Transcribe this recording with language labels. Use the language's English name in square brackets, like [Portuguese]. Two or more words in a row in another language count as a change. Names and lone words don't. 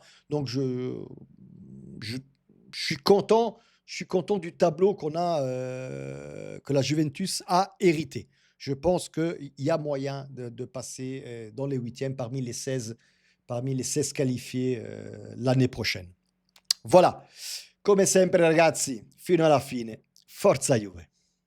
[French] Donc, je, je suis content, je suis content du tableau que la Juventus a hérité. Je pense qu'il y a moyen de passer dans les huitièmes parmi les 16 qualifiés l'année prochaine. Voilà. [Italian] Come sempre, ragazzi, fino alla fine. Forza Juve!